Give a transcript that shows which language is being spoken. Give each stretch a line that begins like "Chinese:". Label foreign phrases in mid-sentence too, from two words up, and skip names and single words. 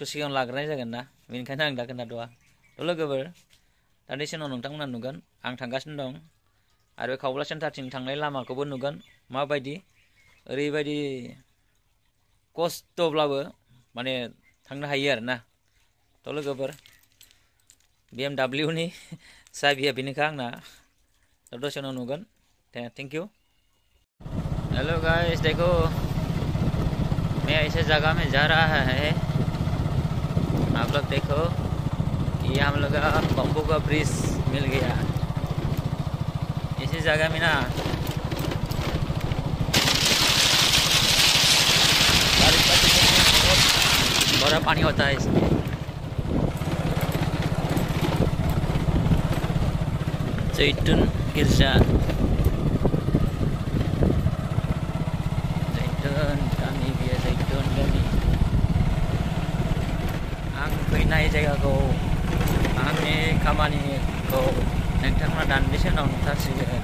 Bodo: सिगाङाव लाग्रोनाय जागोन ना बेनिखायनो आं दा खोन्थाथ'आ थ' लोगोफोर दान्दिसे उनाव नोंथांमोना नुगोन आं थांगासिनो दं आरो बे खावब्ला सेन्टारथिं थांनाय लामाखौबो नुगोन माबायदि ओरैबायदि खस्थ'ब्लाबो माने थांनो हायो आरो ना थ' लोगोफोर BMW नि साबिया बेनोखा आंना थ' दसे उनाव नुगोन
English: thank you. hello guys,
Hindi: देखो मैं ऐसे जगह में जा रहा है, आप लोग देखो ये हम लोग का बम्बू का ब्रिज मिल गया। इसी जगह में ना बारिश का सीजन में बहुत बड़ा पानी होता है इसमें।
Bodo: जैतून गिर्जा गामि बियो जैतून गामि आं फैनाय जायगाखौ आंनि खामानिखौ नोंथांमोना दान्दिसे उनाव नुथारसिगोन।